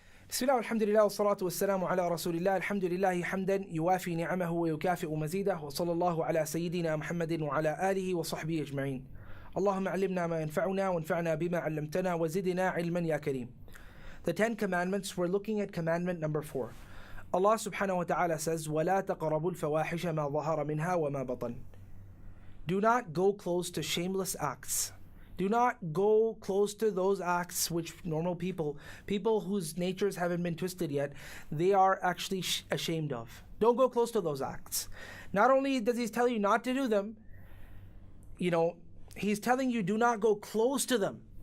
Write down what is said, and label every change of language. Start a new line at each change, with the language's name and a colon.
Arabic: بسم الله والحمد لله والصلاة والسلام على رسول الله. الحمد لله حمدا يوافي نعمه ويكافئ مزيده، وصلى الله على سيدنا محمد وعلى آله وصحبه أجمعين. اللهم علمنا ما ينفعنا وانفعنا بما علمتنا وزدنا علما يا كريم.
English: The 10 Commandments, we're looking at commandment number 4. Allah subhanahu wa ta'ala says,
Arabic: وَلَا تَقْرَبُوا الْفَوَاحِشَ مَا ظَهَرَ مِنْهَا وَمَا بَطَنَ.
English: Do not go close to shameless acts. Do not go close to those acts which normal people whose natures haven't been twisted yet, they are actually ashamed of. Don't go close to those acts. Not only does he tell you not to do them, he's telling you do not go close to them.